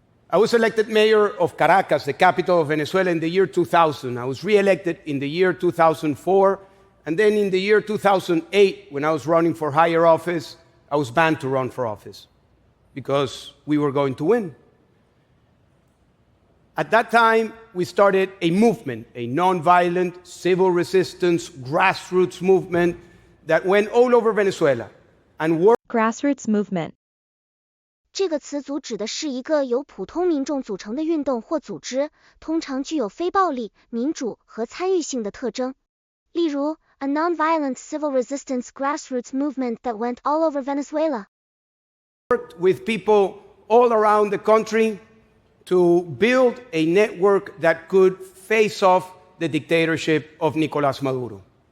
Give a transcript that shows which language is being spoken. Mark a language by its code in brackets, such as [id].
[en] I was elected mayor of Caracas, the capital of Venezuela, in the year 2000. I was re-elected in the year 2004, and then in the year 2008, when I was running for higher office, I was banned to run for office because we were going to win. At that time, we started a movement, a nonviolent, civil resistance, grassroots movement that went all over Venezuela and worked. Grassroots movement. [zh] 这个词组指的是一个由普通民众组成的运动或组织，通常具有非暴力、民主和参与性的特征。例如 [en] a nonviolent civil resistance grassroots movement that went all over Venezuela. Worked with people all around the country to build a network that could face off the dictatorship of Nicolás Maduro.